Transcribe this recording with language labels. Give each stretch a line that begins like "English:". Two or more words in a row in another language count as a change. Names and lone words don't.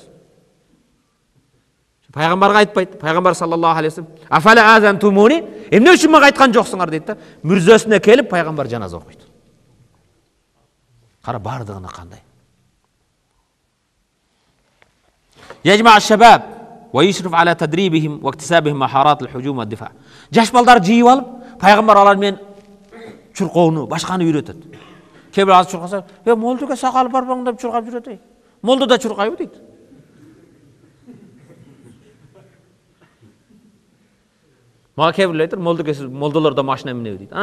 Kyrgyz: Пайгамбарга айтпайт. Пайгамбар
Arabic: صلى الله عليه وسلم, أفلا آذنتموني,
Kyrgyz: эмне үчүн мага айткан жоксуңар дейт да, мүрзөсүнө келип пайгамбар жаназа окуйт. Кара бардыгына кандай.
Arabic: يجمع الشباب ويشرف على تدريبهم واكتسابهم مهارات الهجوم والدفاع.
Kyrgyz: Жаш балдар жыйып алып, пайгамбар алар менен чуркоону, башканы үйрөтөт. Кээ бир аз чуркаса, молдуга сакалы барбаң деп чуркап жүрөт. Молду да чуркайбы дейт. Мага кээ бирлер айтыр, молдолор да машина минеби дейт.